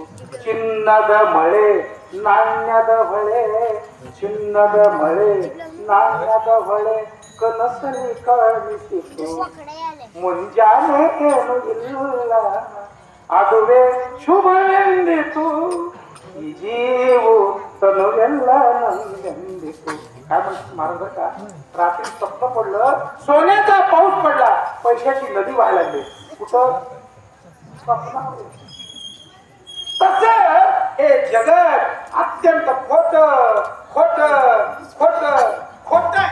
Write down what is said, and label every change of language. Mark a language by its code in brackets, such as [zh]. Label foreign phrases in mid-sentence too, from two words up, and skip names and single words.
[kn] ಚಿನ್ನದ ಮಳೆ ನಾಣ್ಯದ ಹೊಳೆ, ಚಿನ್ನದ ಮಳೆ ನಾಣ್ಯದ ಹೊಳೆ ಕನಸಲ್ಲಿ ಕಾಣಿಸಿತು, ಮುಂಜಾನೆ ಏನು ಇಲ್ಲ ಅದುವೇ ಶುಭವೆಂದಿತು, ಈ जीव तनुವೆಲ್ಲ ನಂದೆಂದಿತು. [mr] काय म्हणतो महाराज का? रात्री स्वप्न पडलं, सोन्याचा पाऊस पडला, पैशाची नदी व्हायला लागली. कुठं? स्वप्नामध्ये. तसं हे जगत अत्यंत खोट आहे.